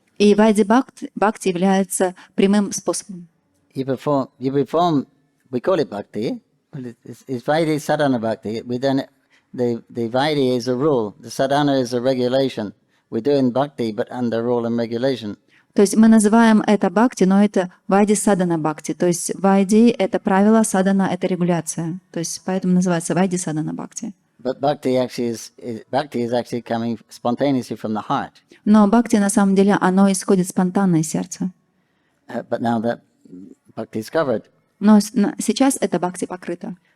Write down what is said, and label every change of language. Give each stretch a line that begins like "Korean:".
Russian: И Вайди Бхакти является прямым способом.
English: You perform, we call it Bhakti, but it's Vaidhi Sadhana Bhakti. The Vaidhi is a rule, the Sadhana is a regulation. We're doing Bhakti, but under rule and regulation.
Russian: То есть мы называем это Бхакти, но это Вайди Садана Бхакти. То есть Вайди — это правило, Садана — это регуляция. То есть поэтому называется Вайди Садана Бхакти.
English: But Bhakti is actually coming spontaneously from the heart.
Russian: Но Бхакти на самом деле оно исходит спонтанно из сердца.
English: But now that Bhakti is covered.
Russian: Но сейчас это Бхакти покрыто.